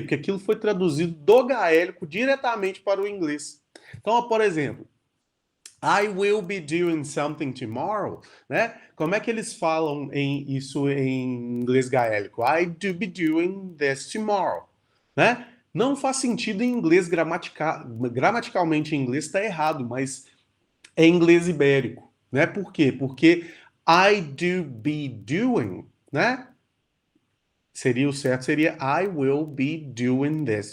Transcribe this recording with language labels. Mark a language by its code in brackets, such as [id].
[pt] Porque aquilo foi traduzido do gaélico diretamente para o inglês. Então, por exemplo, [en] I will be doing something tomorrow, [pt] né? Como é que eles falam isso em inglês gaélico? [en] I do be doing this tomorrow, [pt] né? Não faz sentido em inglês gramaticalmente em inglês está errado, mas é inglês ibérico, né? Por quê? Porque [en] I do be doing, [pt] né? Seria o certo, seria [en] I will be doing this